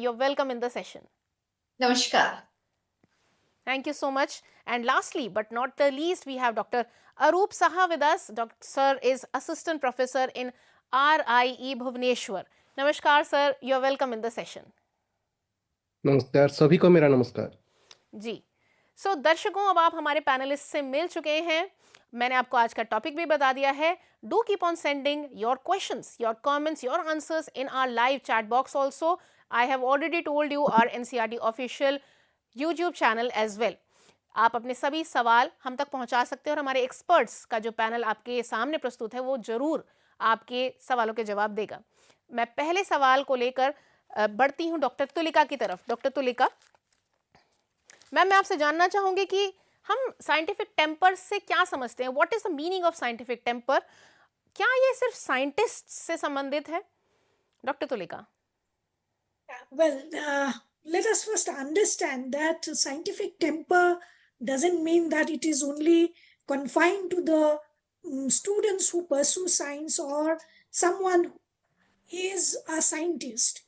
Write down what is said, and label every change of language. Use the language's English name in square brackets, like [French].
[English] You're welcome in the session. Namaskar. Thank you so much. And lastly, but not the least, we have Dr. Arup Saha with us. Dr. Sir is Assistant Professor in RIE Bhubaneswar. Namaskar, sir. You're welcome in the session. [Hindi] नमस्कार, सभी को मेरा नमस्कार। जी, सो दर्शकों, अब आप हमारे panelist से मिल चुके हैं। मैंने आपको आज का टॉपिक भी बता दिया है। [English] Do keep on sending your questions, your comments, your answers in our live chat box also. I have already told you our NCERT official YouTube channel as well. [Hindi] आप अपने सभी सवाल हम तक पहुंचा सकते हैं और हमारे एक्सपर्ट्स का जो पैनल आपके सामने प्रस्तुत है वो जरूर आपके सवालों के जवाब देगा। मैं पहले सवाल को लेकर बढ़ती हूँ डॉक्टर तुलिका की तरफ। डॉक्टर तुलिका, मैम मैं आपसे जानना चाहूंगी कि हम साइंटिफिक टेम्पर से क्या समझते हैं? [English] What is the meaning of scientific temper? [Hindi] क्या ये सिर्फ साइंटिस्ट से संबंधित है? Doctor Tulika. [English] Well, let us first understand that scientific temper doesn't mean that it is only confined to the students who pursue science or someone who is a scientist.